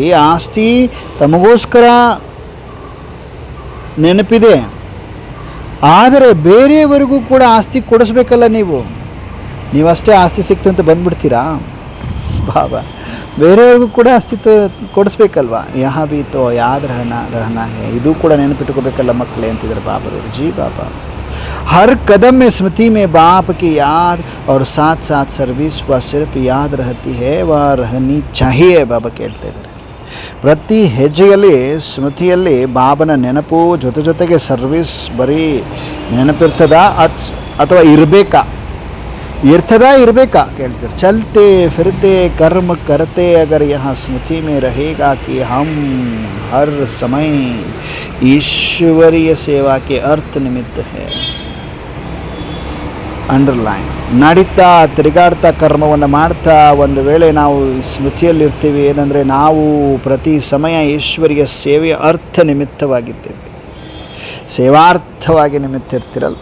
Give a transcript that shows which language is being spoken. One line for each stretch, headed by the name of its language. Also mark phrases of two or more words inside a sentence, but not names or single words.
Kannada: ಆಸ್ತಿ ತಮಗೋಸ್ಕರ ನೆನಪಿದೆ, ಆದರೆ ಬೇರೆಯವರಿಗೂ ಕೂಡ ಆಸ್ತಿ ಕೊಡಿಸ್ಬೇಕಲ್ಲ ನೀವು. ನೀವಷ್ಟೇ ಆಸ್ತಿ ಸಿಕ್ತು ಅಂತ ಬಂದುಬಿಡ್ತೀರಾ? ಬಾಬಾ ಬೇರೆಯವ್ರಿಗೂ ಕೂಡ ಅಸ್ತಿತ್ವ ಕೊಡಿಸ್ಬೇಕಲ್ವಾ?
Hindi: यह भी तो याद रहना है,
Kannada: ಇದು ಕೂಡ ನೆನಪಿಟ್ಕೋಬೇಕಲ್ಲ ಮಕ್ಕಳೇ ಅಂತಿದ್ದಾರೆ ಬಾಬರವರು. ಜಿ ಬಾಬಾ,
Hindi: हर कदम में स्मृति में बाप की याद और साथ साथ सर्विस व सिर्फ याद रहती है व रहनी चाहिए.
Kannada: ಬಾಬಾ ಕೇಳ್ತಾ ಇದ್ದಾರೆ, ಪ್ರತಿ ಹೆಜ್ಜೆಯಲ್ಲಿ ಸ್ಮೃತಿಯಲ್ಲಿ ಬಾಬನ ನೆನಪು, ಜೊತೆಗೆ ಸರ್ವಿಸ್ ಬರೀ ನೆನಪಿರ್ತದ ಅಥವಾ ಇರಬೇಕಾ ಕೇಳ್ತಾರೆ.
Hindi: चलते फिरते कर्म करते अगर यहाँ स्मृति में रहेगा कि हम हर समय ईश्वरीय सेवा के अर्थ निमित्त है.
Kannada: ಅಂಡರ್ಲೈನ್. ನಡೀತಾ ತಿರುಗಾಡ್ತಾ ಕರ್ಮವನ್ನು ಮಾಡ್ತಾ ಒಂದು ವೇಳೆ ನಾವು ಸ್ಮೃತಿಯಲ್ಲಿರ್ತೀವಿ, ಏನಂದರೆ ನಾವು ಪ್ರತಿ ಸಮಯ ಈಶ್ವರಿಯ ಸೇವೆಯ ಅರ್ಥ ನಿಮಿತ್ತವಾಗಿದ್ದೇವೆ, ಸೇವಾರ್ಥವಾಗಿ ನಿಮಿತ್ತ ಇರ್ತಿರಲ್ವ?